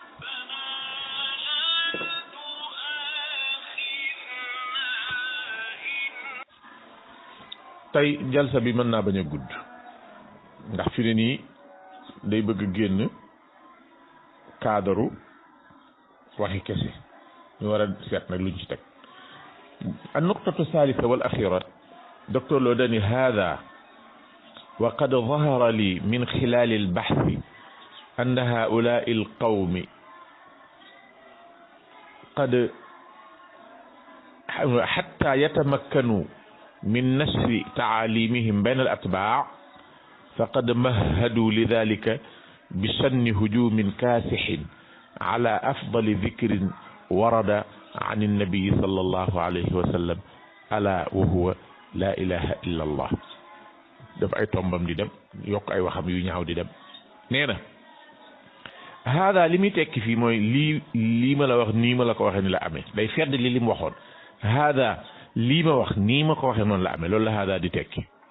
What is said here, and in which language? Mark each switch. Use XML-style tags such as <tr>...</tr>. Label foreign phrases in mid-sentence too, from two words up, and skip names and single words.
<wo>tey jalsa bi mën naa bañ a gudd ndax fi ne nii day bëgg génn cadre waxi kese ñu war a seet nag luñ ci teg.</wo> <ar>النقطة الثالثة والأخيرة دكتور لوداني هذا وقد ظهر لي من خلال البحث أن هؤلاء القوم قد حتى يتمكنوا من نشر تعاليمهم بين الأتباع فقد مهدوا لذلك بشن هجوم كاسح على أفضل ذكر ورد عن النبي صلى الله عليه وسلم ألا وهو لا إله إلا الله.</ar> <wo>daf ay tombam di dem yokk ay waxam yu ñaaw di dem nee na hada li muy tekki fii mooy lii ma la wax nii ma la ko waxee ni la amee day fedd li mu waxoon hada lii ma wax nii ma ko waxee noonu la amee loolu la hada di tekki.</wo>